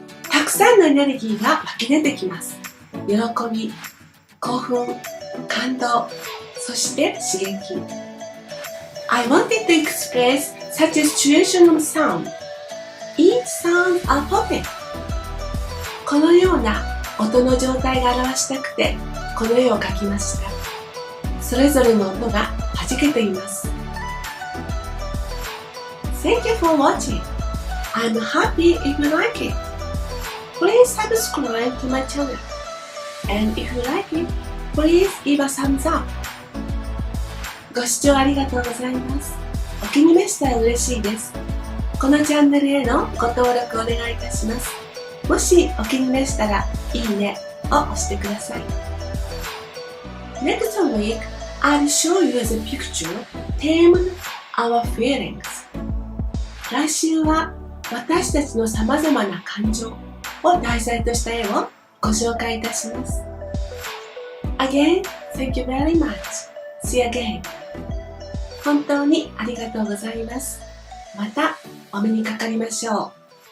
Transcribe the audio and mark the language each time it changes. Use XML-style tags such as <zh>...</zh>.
<ja>たくさんのエネルギーが湧き出てきます。喜び、興奮、感動、そして刺激。</ja> <en>I wanted to express such a situation of sound. Each sound are popping.</en> <ja>このような音の状態が表したくてこの絵を描きました。それぞれの音が弾けています。</ja> <en>Thank you for watching. I'm happy if you like it. Please subscribe to my channel. And if you like it, please give a thumbs up.</en> <ja>ご視聴ありがとうございます。お気に召したら嬉しいです。このチャンネルへのご登録お願いいたします。もしお気に召したらいいねを押してください。</ja> <en>Next week, I'll show you the picture themed Our Feelings.</en> <ja>来週は私たちの様々な感情を題材とした絵をご紹介いたします。</ja> <en>Again, thank you very much. See you again.</en> <ja>本当にありがとうございます。またお目にかかりましょう。</ja>